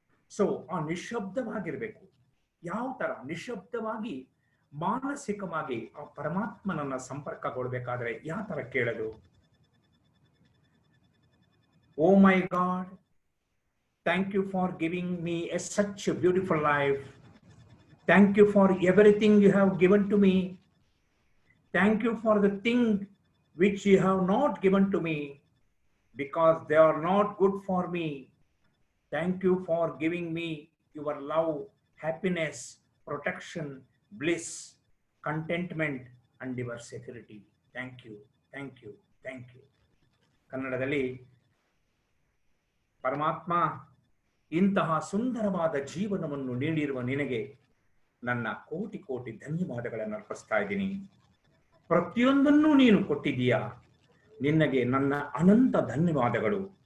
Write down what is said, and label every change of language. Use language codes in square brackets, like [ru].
[kn] So ಆ ನಿಶಬ್ದವಾಗಿರ್ಬೇಕು. ಯಾವ ತರ ನಿಶಬ್ದವಾಗಿ ಮಾನಸಿಕವಾಗಿ ಆ ಪರಮಾತ್ಮನನ್ನ ಸಂಪರ್ಕಗೊಳ್ಬೇಕಾದ್ರೆ ಯಾವ ತರ ಕೇಳೋದು? [en] Oh my god, thank you for giving me a such a beautiful life. Thank you for everything you have given to me. Thank you for the thing which you have not given to me because they are not good for me. Thank you for giving me your love, happiness, protection, bliss, contentment and your security. Thank you, thank you, thank you. [kn] ಕನ್ನಡದಲ್ಲಿ, ಪರಮಾತ್ಮ, ಇಂತಹ ಸುಂದರವಾದ ಜೀವನವನ್ನು ನೀಡಿರುವ ನಿನಗೆ ನನ್ನ ಕೋಟಿ ಕೋಟಿ ಧನ್ಯವಾದಗಳನ್ನು ಅರ್ಪಿಸ್ತಾ ಇದ್ದೀನಿ. ಪ್ರತಿಯೊಂದನ್ನು ನೀನು ಕೊಟ್ಟಿದ್ದೀಯಾ, ನಿನಗೆ ನನ್ನ ಅನಂತ ಧನ್ಯವಾದಗಳು.